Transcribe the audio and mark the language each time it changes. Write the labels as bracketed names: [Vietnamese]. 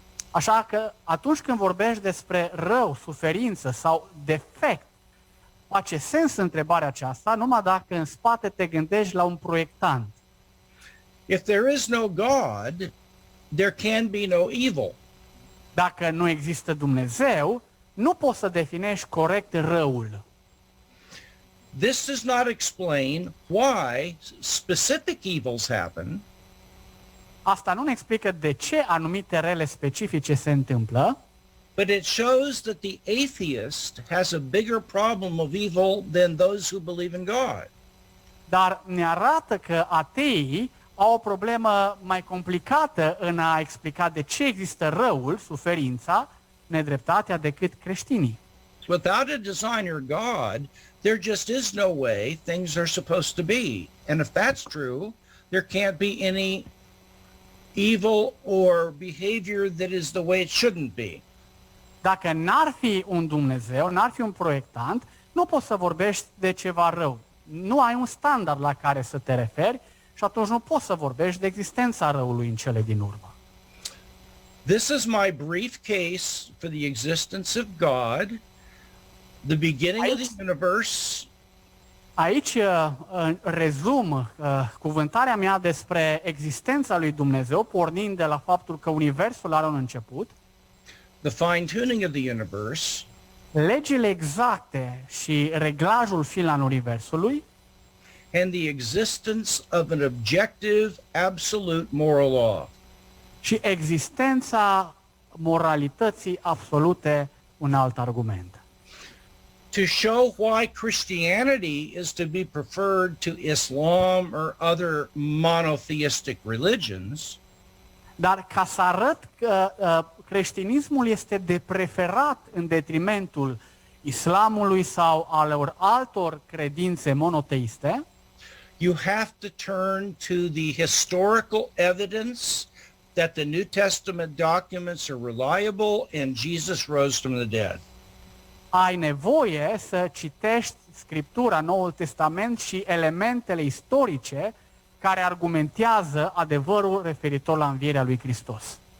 [Romanian] Așa că atunci când vorbești despre rău, suferință sau defect, face sens întrebarea aceasta numai dacă în spate te gândești la un proiectant. [English] If there is no God, there can be no evil. [Romanian] Dacă nu există Dumnezeu, nu poți să definești corect răul. [English] This does not explain why specific evils happen, [Romanian] Asta nu ne explică de ce anumite rele specifice se întâmplă, [English] but it shows that the atheist has a bigger problem of evil than those who believe in God. [Romanian] dar ne arată că ateii au o problemă mai complicată în a explica de ce există răul, suferința, nedreptatea decât creștinii. [English] Without a designer God, there just is no way things are supposed to be. And if that's true, there can't be any evil or behavior that is the way it shouldn't be. [Romanian] Dacă n-ar fi un Dumnezeu, n-ar fi un proiectant, nu poți să vorbești de ceva rău. Nu ai un standard la care să te referi și atunci nu poți să vorbești de existența răului în cele din urmă. [English] This is my brief case for the existence of God. The beginning of the universe. [Romanian] Aici rezum cuvântarea mea despre existența lui Dumnezeu, pornind de la faptul că universul are un început, [English] The fine-tuning of the universe. [Romanian] legile exacte și reglajul fin al universului [English] And the existence of an objective, absolute moral law. [Romanian] și existența moralității absolute, un alt argument. [English] To show why Christianity is to be preferred to Islam or other monotheistic religions, [Romanian] Dar ca să arăt că creștinismul este de preferat în detrimentul islamului sau al altor credințe monoteiste, [English] you have to turn to the historical evidence that the New Testament documents are reliable and Jesus rose from the dead. [Romanian] ai nevoie să citești Scriptura, Noul Testament și elementele istorice care argumentează adevărul referitor la învierea lui Hristos.